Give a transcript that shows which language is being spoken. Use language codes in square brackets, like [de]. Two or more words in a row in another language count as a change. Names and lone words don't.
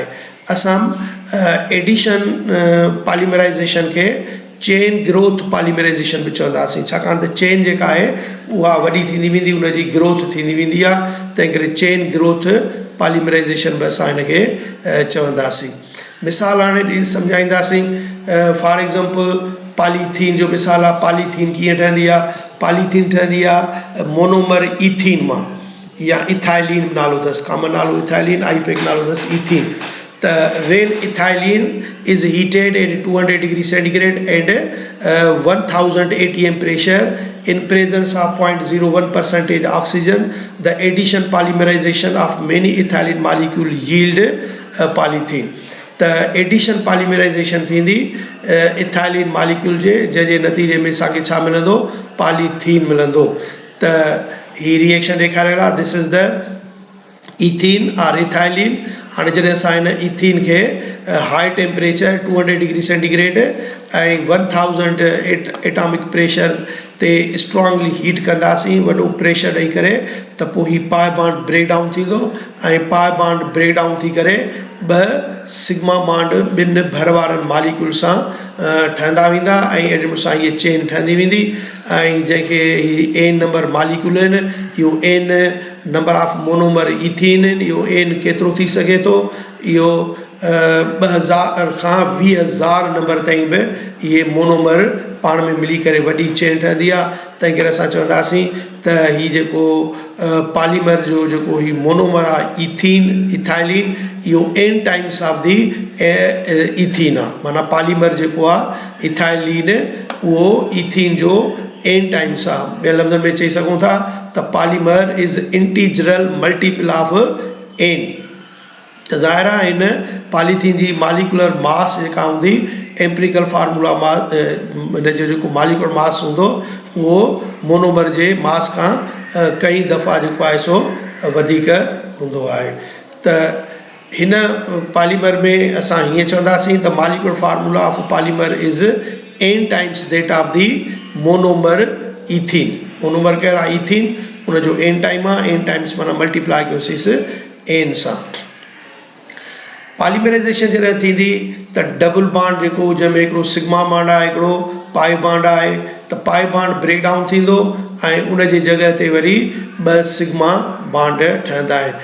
[sd] असां [en] addition polymerization [sd] खे [en] chain growth polymerization [sd] बि चवंदासीं, छाकाणि त चेन जेका आहे उहा वॾी थींदी वेंदी, उनजी ग्रोथ थींदी वेंदी आहे, तंहिं करे [en] chain growth polymerization [sd] बि असां हिनखे चवंदासीं. मिसाल हाणे सम्झाईंदासीं. [en] for example [sd] पॉलीथीन जो मिसाल आहे. पॉलीथीन कीअं ठहंदी आहे? पॉलीथीन ठहंदी आहे [en] monomer ethene [sd] मां, या इथाइलिन नालो अथसि, कॉमन नालो इथाइलिन, आईपैक नालो अथसि इथीन. [en] The when ethylene is heated at 200 degrees centigrade and 1000 atm pressure in presence of 0.01% oxygen, the addition polymerization of many ethylene molecule yield polythene. The addition polymerization [sd] थींदी [en] ethylene molecule [sd] जे, जंहिंजे नतीजे में असांखे छा मिलंदो? पॉलीथीन मिलंदो. त ही रिएक्शन ॾेखारियल आहे. [en] This is the ethene or ethylene. [sd] हाणे जॾहिं असां हिन इथीन खे [en] high temperature [sd] 200 [en] degree centigrade [sd] ऐं 1000 [en] atomic pressure [sd] ते [en] strongly heat [sd] कंदासीं, वॾो प्रेशर ॾेई करे, त पोइ ही [en] pi bond break down [sd] थींदो ऐं [en] pi bond break down [sd] थी करे ॿ [en] sigma bond [sd] ॿिनि भर वारनि मॉलिक्यूल सां ठहंदा वेंदा ऐं एॾे सां इहे चेन ठहंदी वेंदी. ऐं जंहिंखे [en] n number molecule [sd] आहिनि, इहो [en] n number of monomer ethene [sd] आहिनि. इहो एन केतिरो थी सघे थो? इहो 2000 खां 20000 नंबर ताईं बि इहे मोनोमर पाण में मिली करे वॾी चेन ठहंदी आहे. तंहिं करे असां चवंदासीं त हीउ जेको पॉलीमर जो जेको ही मोनोमर आहे इथीन, इथाइलिन, इहो [en] n times of the ethene [sd] आहे. माना पॉलीमर जेको आहे इथाइलिन, उहो इथीन जो [en] n times [sd] आहे. ॿियनि लफ़्ज़नि में चई सघूं था त [en] polymer is integral multiple of n. [sd] त ज़ाहिर आहे हिन पॉलीथीन जी [en] molecular mass [sd] जेका हूंदी, [en] empirical formula mass, [sd] हिन जो जेको [en] molecular mass [sd] हूंदो उहो मोनोमर जे मास खां कई दफ़ा जेको आहे सो वधीक हूंदो आहे. त हिन पॉलीमर में असां हीअं चवंदासीं त [en] molecular formula of polymer is n times that of the monomer ethene. [sd] मोनोमर कहिड़ा इथीन, उनजो [en] n time [sd] आहे. [en] n times [sd] माना मल्टीप्लाई कयोसीं एन सां. पॉलीमराइजेशन जॾहिं थींदी त [en] double bond [sd] जेको, जंहिंमें हिकिड़ो [en] sigma bond [sd] आहे, हिकिड़ो [en] pi bond [sd] आहे, त [en] pi bond break down [sd] थींदो ऐं उन जी जॻह ते वरी ॿ [en] sigma bond [sd] ठहंदा आहिनि.